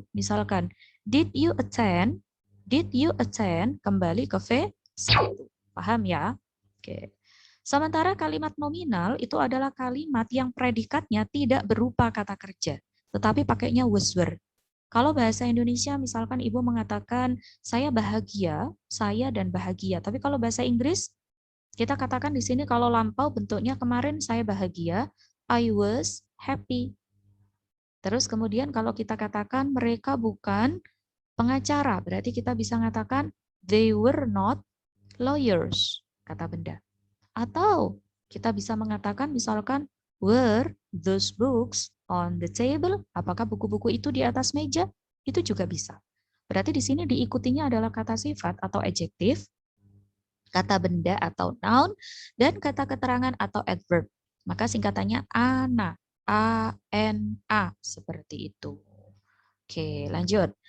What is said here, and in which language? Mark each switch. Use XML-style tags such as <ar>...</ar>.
<id>Misalkan,</id> <en>did you attend? Did you attend?</en> <id>Kembali ke V1. Paham ya? Oke. Sementara kalimat nominal itu adalah kalimat yang predikatnya tidak berupa kata kerja, tetapi pakainya was were. Kalau bahasa Indonesia, misalkan ibu mengatakan, saya bahagia, saya dan bahagia. Tapi kalau bahasa Inggris, kita katakan di sini kalau lampau bentuknya kemarin saya bahagia,</id> <en>I was happy.</en> <id>Terus kemudian kalau kita katakan mereka bukan pengacara, berarti kita bisa mengatakan</id> <en>they were not lawyers,</en> <id>kata benda. Atau kita bisa mengatakan misalkan</id> <en>were those books on the table?</en> <id>Apakah buku-buku itu di atas meja? Itu juga bisa. Berarti di sini diikutinya adalah kata sifat atau adjektif, kata benda atau noun, dan kata keterangan atau adverb. Maka singkatannya ana, A-N-A, seperti itu. Oke, lanjut.</id>